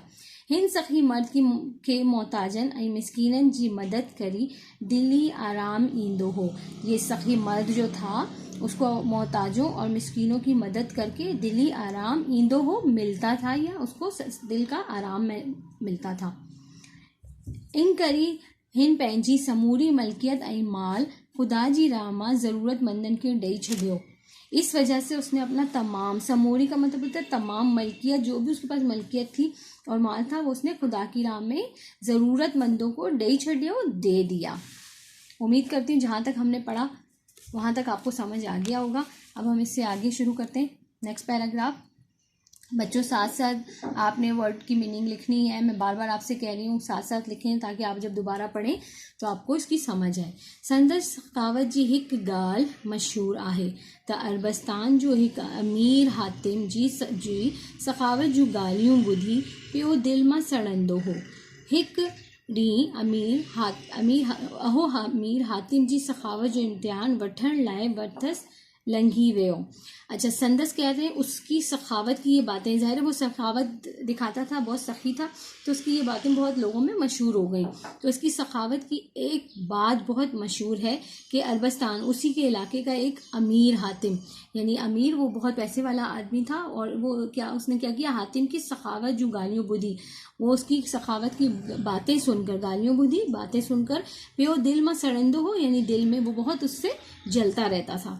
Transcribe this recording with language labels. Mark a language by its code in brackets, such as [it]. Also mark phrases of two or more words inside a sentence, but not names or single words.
[sd] हिंद सखी मर्द के मोहताजन आई मिस्कीनन जी मदद करी दिली आराम ईंदो हो। [hi] ये सखी मर्द जो था उसको मोहताजों और मिस्कीनों की मदद करके दिली आराम [sd] ईंदो हो [hi] मिलता था, या उसको दिल का आराम मिलता था। [sd] इन करी हिन पंहिंजी समूरी मलकियत ऐं माल खुदा जी रामा ज़रूरतमंदन के ॾेई छॾियो। [hi] इस वजह से उसने अपना तमाम, समूरी का मतलब होता है तमाम मलकियत, जो भी उसके पास मलकियत थी और माल था वो उसने खुदा की राह में ज़रूरतमंदों को [sd] ॾेई छॾियो, [hi] दे दिया। उम्मीद करती हूँ जहाँ तक हमने पढ़ा वहाँ तक आपको समझ आ गया होगा। अब हम इससे आगे शुरू करते हैं। नेक्स्ट पैराग्राफ। बच्चों साथ साथ आपने वर्ड की मीनिंग लिखनी है। मैं बार बार आपसे कह रही हूँ साथ साथ लिखें ताकि आप जब दोबारा पढ़ें तो आपको इसकी समझ आए। [sd] संदस सखावत जी हिक गाल मशहूर आहे त अरबस्तान जो हिक अमीर हातिम जी सखावत जूं ॻाल्हियूं ॿुधी पियो दिल मां सड़ंदो हो। हिक ॾींहुं अमीर हातिम जी सखावत जो इम्तिहान वठण लाइ वठसि लंघी वियो। [hi] अच्छा, संदस कहते हैं उसकी सखावत की ये बातें, ज़ाहिर है वो सखावत दिखाता था, बहुत सखी था, तो उसकी ये बातें बहुत लोगों में मशहूर हो गई। तो इसकी सखावत की एक बात बहुत मशहूर है कि अरबस्तान उसी के इलाके का एक अमीर हातिम, यानी अमीर वो बहुत पैसे वाला आदमी था, और वो उसने क्या किया, हातिम की सखावत जो [sd] गालियों बुधी, [hi] वो उसकी सखावत की बातें सुनकर, [sd] गालियों बुधी [hi] बातें सुनकर [sd] प्यो दिल में सड़ंदो हो, [hi] यानी दिल में वो बहुत उससे जलता रहता था।